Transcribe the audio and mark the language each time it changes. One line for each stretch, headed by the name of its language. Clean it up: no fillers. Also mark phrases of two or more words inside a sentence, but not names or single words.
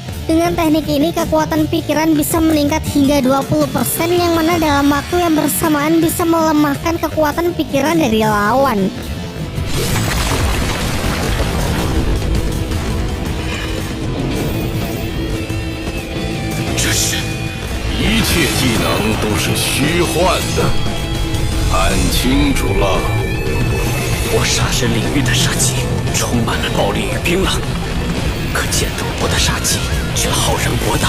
Indonesian: Dengan teknik ini, kekuatan pikiran bisa meningkat hingga 20%, yang mana dalam waktu yang bersamaan bisa melemahkan kekuatan pikiran dari lawan.
Chinese: 一切技能都是虚幻的，看清楚了。我杀神领域的杀气充满了暴力与冰冷，可剑斗国的杀气却浩然博大。